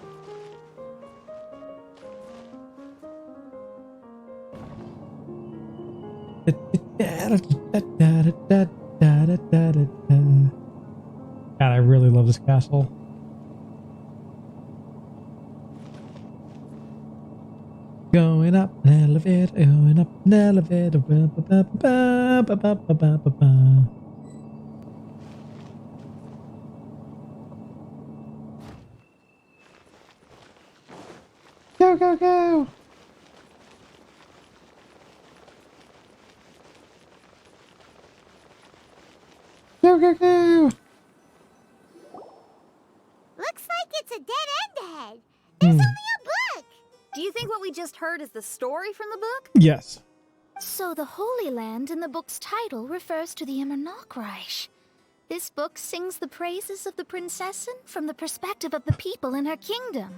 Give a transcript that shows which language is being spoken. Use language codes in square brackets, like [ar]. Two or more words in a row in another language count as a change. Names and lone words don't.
[en] God, I really love this castle. Going up an elevator, going up an elevator. Ba, ba, ba, ba, ba, ba, ba, ba, ba. Go, go, go! Go, go, go! Looks like it's a dead end ahead. There's only a book. Do you think what we just heard is the story from the book? Yes. So the Holy Land in the book's title refers to the Immernachtreich. This book sings the praises of the princessen from the perspective of the people in her kingdom.